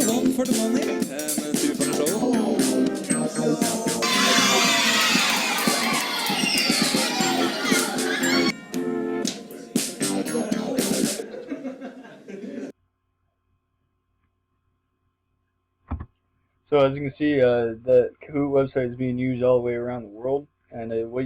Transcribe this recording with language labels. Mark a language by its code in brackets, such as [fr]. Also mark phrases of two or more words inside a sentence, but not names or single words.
[en] for the money, [no] mens du får showet. [en] So as you can see, the Kahoot website is being used all the way around the world, and what